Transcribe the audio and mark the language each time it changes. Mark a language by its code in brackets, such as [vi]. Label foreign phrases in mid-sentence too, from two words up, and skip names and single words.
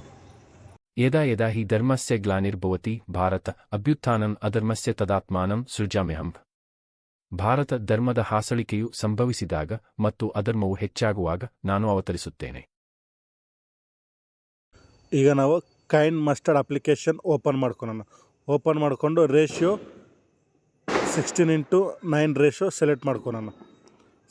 [sa] ಯದಾ ಯದಾ ಹಿ ಧರ್ಮಸ್ಯ ಗ್ಲಾನಿರ್ಭವತಿ ಭಾರತ ಅಭ್ಯುತ್ಥಾನಂ ಅಧರ್ಮಸ್ಯ ತದಾತ್ಮಾನಂ ಸೃಜಾಮ್ಯಹಂ. [kn] ಭಾರತ ಧರ್ಮದ ಹಾಸಳಿಕೆಯು ಸಂಭವಿಸಿದಾಗ ಮತ್ತು ಅಧರ್ಮವು ಹೆಚ್ಚಾಗುವಾಗ ನಾನು ಅವತರಿಸುತ್ತೇನೆ. ಈಗ ನಾವು ಕೈನ್ ಮಸ್ಟರ್ಡ್ [en] application open [kn] ಮಾಡ್ಕೊಳ್ಳೋಣ. ಓಪನ್ ಮಾಡಿಕೊಂಡು [en] ratio 16:9 ratio select [kn] ಮಾಡ್ಕೊಳ್ಳೋಣ.